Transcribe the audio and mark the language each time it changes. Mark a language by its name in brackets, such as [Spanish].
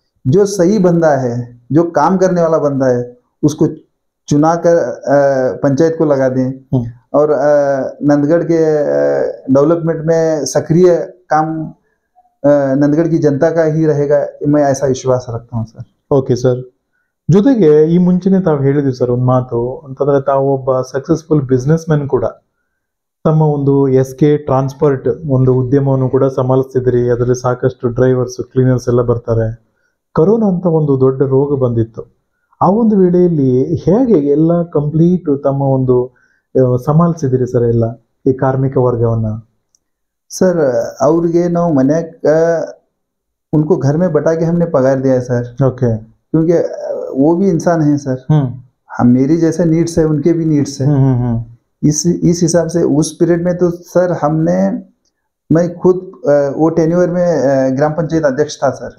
[Hindi] जो सही बंदा है, जो काम करने वाला बंदा है, उसको चुना कर पंचायत को लगा दें और नंदगढ़ के डेवलपमेंट में सक्रिय काम नंदगढ़ की जनता का ही रहेगा, मैं ऐसा विश्वास रखता हूँ सर. [Kannada] Okay sir. ಜೊತೆಗೆ ಈ ಮುಂಚೆನೆ ತಾವು ಹೇಳಿದ್ರಿ ಸರ್ ಒಂದು ಮಾತು ಅಂತಂದ್ರೆ, ತಾವು ಒಬ್ಬ ಸಕ್ಸಸ್ಫುಲ್ ಬಿಸ್ನೆಸ್ ಮ್ಯಾನ್ ಕೂಡ, ತಮ್ಮ ಒಂದು SK ಟ್ರಾನ್ಸ್ಪೋರ್ಟ್ ಒಂದು ಉದ್ಯಮವನ್ನು ಕೂಡ ಸಂಭಾಳಿಸ್ತಿದ್ರಿ. ಅದರಲ್ಲಿ ಸಾಕಷ್ಟು ಡ್ರೈವರ್ಸ್, ಕ್ಲೀನರ್ಸ್ ಎಲ್ಲ ಬರ್ತಾರೆ. ಕೊರೋನಾ ಅಂತ ಒಂದು ದೊಡ್ಡ ರೋಗ ಬಂದಿತ್ತು. ಆ ಒಂದು ವೇಳೆಯಲ್ಲಿ ಹೇಗೆ ಎಲ್ಲ ಕಂಪ್ಲೀಟ್ ತಮ್ಮ ಒಂದು ಸಂಭಾಳಿಸಿದಿರಿ ಸರ್ ಎಲ್ಲ ಈ ಕಾರ್ಮಿಕ ವರ್ಗವನ್ನ? [Hindi] सर [Kannada] ಅವ್ರಿಗೆ ನಾವು ಮನ್ಯಾಗ [Hindi] उनको घर में बैठा के हमने पगार दिया है सर. ओके. क्योंकि वो भी इंसान है सर. हम मेरी जैसे नीड्स है, उनके भी नीड्स है. इस हिसाब से उस पीरियड में तो सर हमने, मैं खुद वो टेन्योर में ग्राम पंचायत अध्यक्ष था सर.